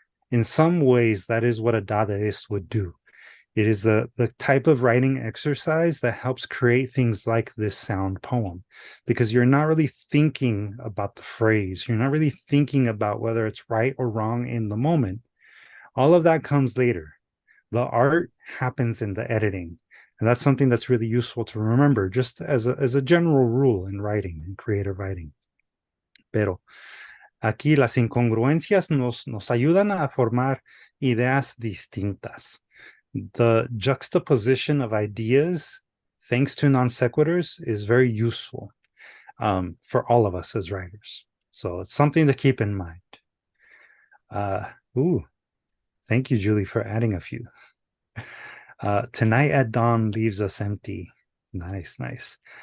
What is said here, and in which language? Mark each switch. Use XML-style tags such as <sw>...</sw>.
<en>In some ways, that is what a Dadaist would do. It is the type of writing exercise that helps create things like this sound poem, because you're not really thinking about the phrase. You're not really thinking about whether it's right or wrong in the moment. All of that comes later. The art happens in the editing. And that's something that's really useful to remember, just as a general rule in writing, in creative writing.</en> <es>Pero aquí las incongruencias nos ayudan a formar ideas distintas.</es> <en>The juxtaposition of ideas, thanks to non sequiturs, is very useful for all of us as writers. So it's something to keep in mind. Thank you, Julie, for adding a few. Tonight at dawn leaves us empty. Nice, nice.</en>